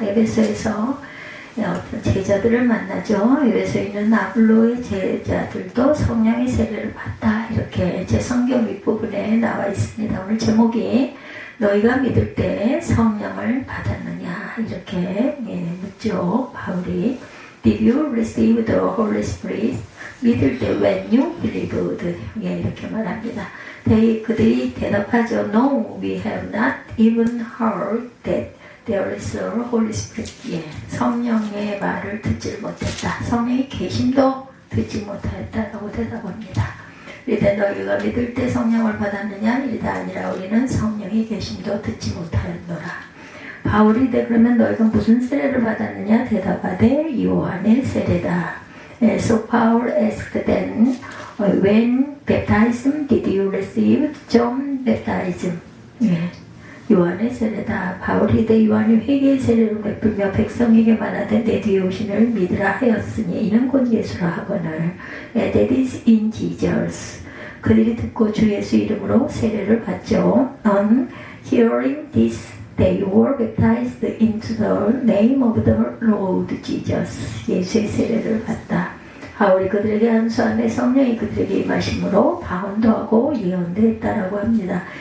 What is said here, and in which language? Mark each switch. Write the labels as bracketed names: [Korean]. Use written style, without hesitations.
[Korean] 에베소에서 어떤 제자들을 만나죠. 에베소에 있는 아볼로의 제자들도 성령의 세례를 받다, 이렇게 제 성경 윗부분에 나와 있습니다. 오늘 제목이 너희가 믿을 때 성령을 받았느냐, 이렇게 묻죠. [English] 바울이 Did you receive the Holy Spirit? [Korean] 믿을 때 [English] when you believed, [Korean] 이렇게 말합니다. 그들이 대답하죠. [English] No, we have not even heard that there is a Holy Spirit. [Korean] 성령의 말을 듣지 못했다. 성령의 계심도 듣지 못하였다라고 대답합니다. 이르되 너희가 믿을 때 성령을 받았느냐? 이르되 아니라 우리는 성령의 계심도 듣지 못하였노라. 바울이 그러면 너희가 무슨 세례를 받았느냐? 대답하되 요한의 세례다. [English] So Paul asked them, when baptism did you receive? John baptism. [Korean] 요한의 세례다. 바울이 요한이 회개의 세례를 베풀며 백성에게 말하되 내 뒤에 오신을 믿으라 하였으니 이는 곧 예수라 하거늘. [English] That is in Jesus. [Korean] 그들이 듣고 주 예수 이름으로 세례를 받죠. [English] On hearing this, they were baptized into the name of the Lord Jesus. [Korean] 예수의 세례를 받다. 바울이 그들에게 안수하며 성령이 그들에게 임하심으로 방언도 하고 예언도 했다라고 합니다.